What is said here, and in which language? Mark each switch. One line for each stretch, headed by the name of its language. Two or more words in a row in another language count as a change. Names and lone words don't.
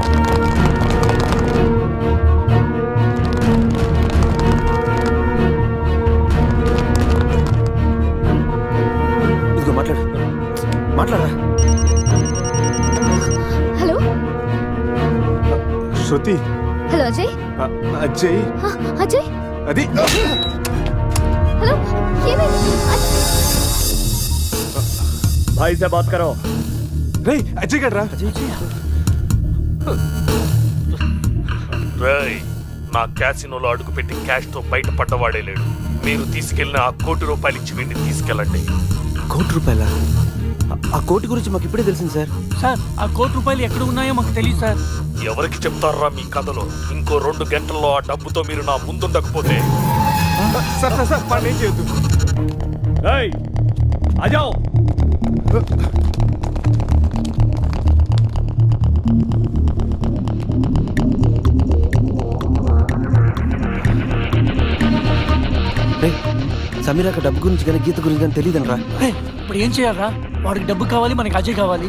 Telugu: ఇదిగో మాట్లాడు, మాట్లాడరా. హలో శృతి. హలో అజయ్. అజయ్. అజయ్ అది హలో, ఏమైంది?
Hindi: भाई से बात करो.
Telugu: రే, అజయ్ గడ్రా. రేయ్, నా క్యాసినోలో అడుగుపెట్టి క్యాష్ తో బయటపడ్డవాడే లేడు. మీరు తీసుకెళ్లిన ఆ ₹1,00,00,000 ఇచ్చి వీడిని తీసుకెళ్ళండి. ₹1,00,00,000? ఆ కోటి గురించి మాకు ఇప్పుడే తెలిసింది సార్. సార్ ఆ ₹1,00,00,000 ఎక్కడ ఉన్నాయో మాకు తెలియదు సార్. ఎవరికి చెప్తారా మీ కథలో? ఇంకో 2 గంటల్లో ఆ డబ్బుతో మీరు నా ముందుండకపోతే సార్ సార్ సార్, వాడిని ఏం చేయొద్దు.
Hindi: Hey, आ जाओ.
Telugu: రేయ్, సమీరాక డబ్బు గురించి కానీ గీత గురించి కానీ తెలియదనరా. ఇప్పుడు ఏం చేయాలరా? వాడికి డబ్బు కావాలి, మనకి అజయ్ కావాలి.